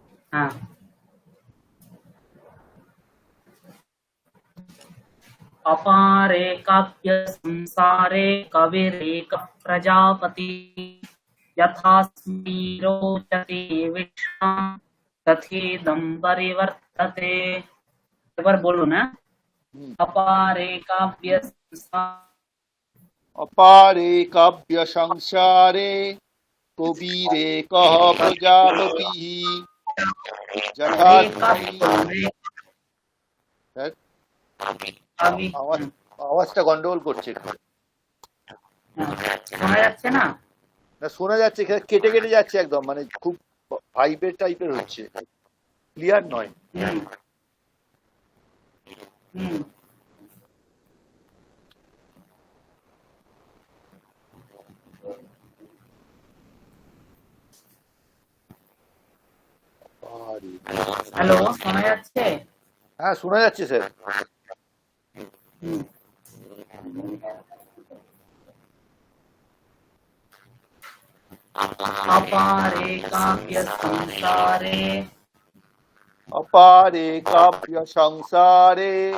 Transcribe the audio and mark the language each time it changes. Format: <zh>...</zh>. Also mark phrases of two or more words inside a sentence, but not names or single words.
<bn>হ্যাঁ,</bn> <sa>अपारे काव्य संसारे कविरेक प्रजापति यथास्मै रोचते विश्वं तथेदं परिवर्तते।</sa> <bn>এবার বলুন। হ্যাঁ,</bn> <sa>अपारे काव्य संसार अपारे काव्य संसारे कविरेकः प्रजापतिः यथास्मै</sa> <bn>আওয়াজটা গন্ডগোল করছে একটু। শোনা যাচ্ছে না? না, শোনা যাচ্ছে, কেটে কেটে যাচ্ছে একদম, মানে খুব ভাইব্রেট টাইপের হচ্ছে, ক্লিয়ার নয়। হ্যালো, শোনা যাচ্ছে? হ্যাঁ, শোনা যাচ্ছে স্যার।</bn> <sa>अपारे काव्य संसारे अपारे काव्य संसारे</sa>